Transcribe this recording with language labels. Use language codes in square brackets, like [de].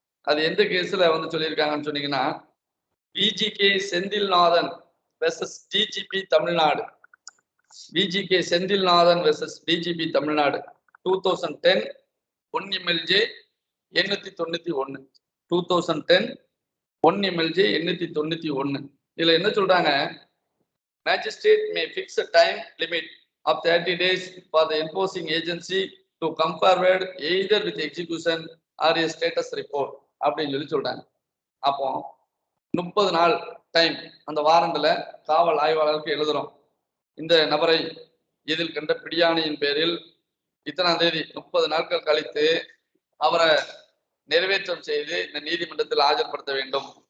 [ta] அது எந்த கேஸ்ல வந்து சொல்லியிருக்காங்கன்னு சொன்னீங்கன்னா, VGK Senthilnathan versus DGP Tamil Nadu. VGK Senthilnathan versus DGP Tamil Nadu 2010 1 MLJ 891. 2010 1 MLJ 891. இதுல என்ன சொல்றாங்க, [en] magistrate may fix a time limit of 30 days for the enforcing agency to come forward either with execution or a status report [ta] அப்படின்னு சொல்லி சொல்றாங்க. அப்போ 30 நாள் டைம் அந்த வாரண்ட்ல காவல் ஆய்வாளருக்கு எழுதுறோம். இந்த நபரை இதில் கண்ட பிடியாணையின் பேரில் இத்தனாம் தேதி 30 நாட்கள் கழித்து அவரை நிறைவேற்றம் செய்து இந்த நீதிமன்றத்தில் ஆஜர்படுத்த வேண்டும்.